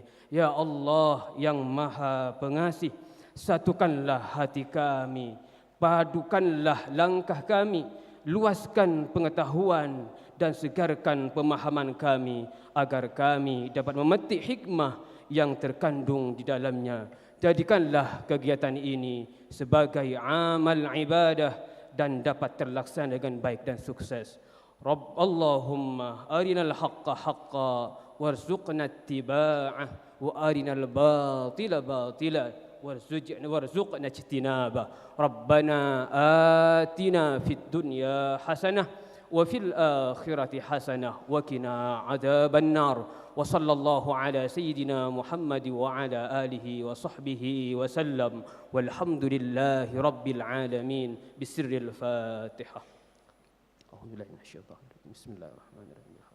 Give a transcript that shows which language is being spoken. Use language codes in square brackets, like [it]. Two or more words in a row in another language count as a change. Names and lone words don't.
[id] Ya Allah yang Maha Pengasih, satukanlah hati kami, padukanlah langkah kami, luaskan pengetahuan dan segarkan pemahaman kami agar kami dapat memetik hikmah yang terkandung di dalamnya. Jadikanlah kegiatan ini sebagai amal ibadah dan dapat terlaksana dengan baik dan sukses. [ar] رب اللهم أرنا الحق حقا وارزقنا اتباعه وأرنا الباطل باطلا وارزقنا اجتنابه. ربنا آتنا في الدنيا حسنة وفي الآخرة حسنة وقنا عذاب النار. وصلى الله على سيدنا محمد وعلى آله وصحبه وسلم. والحمد لله رب العالمين. بسر الفاتحة. أعوذ بالله من الشيطان الرجيم. بسم الله الرحمن الرحيم.